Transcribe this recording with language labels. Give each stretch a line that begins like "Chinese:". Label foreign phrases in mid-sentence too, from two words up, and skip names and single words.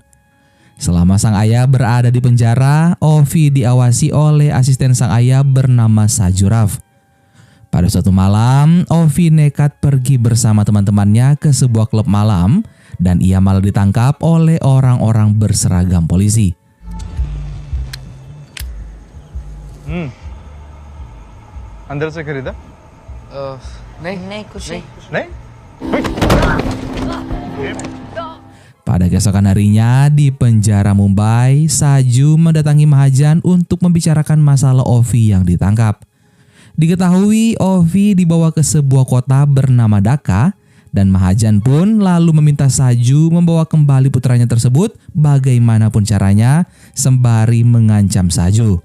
Indonesian: Selama sang ayah berada di penjara, Ovi diawasi oleh asisten sang ayah bernama Sajurav. Pada suatu malam, Ovi nekat pergi bersama teman-temannya ke sebuah klub malam dan ia malah ditangkap oleh orang-orang berseragam polisi.
Hindi: अंदर से खरीदा? नहीं कुछ नहीं। नहीं?
Indonesian: Pada keesokan harinya di penjara Mumbai, Saju mendatangi Mahajan untuk membicarakan masalah Ovi yang ditangkap. Diketahui Ovi dibawa ke sebuah kota bernama Dhaka dan Mahajan pun lalu meminta Saju membawa kembali putranya tersebut bagaimanapun caranya sembari mengancam Saju.